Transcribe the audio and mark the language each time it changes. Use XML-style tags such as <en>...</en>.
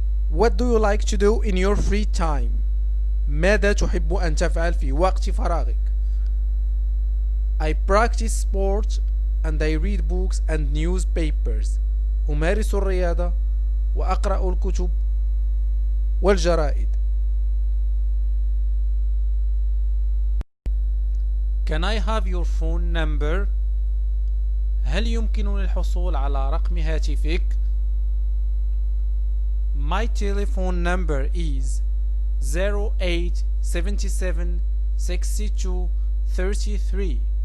<en>What do you like to do in your free time?</en> <ar>ماذا تحب أن تفعل في وقت فراغك؟</ar> <en>I practice sport and I read books and newspapers.</en> <ar>أمارس الرياضة وأقرأ الكتب والجرائد.</ar> <en>Can I have your phone number?</en> <ar>هل يمكنني الحصول على رقم هاتفك؟</ar> <en>My telephone number is 08776233.</en>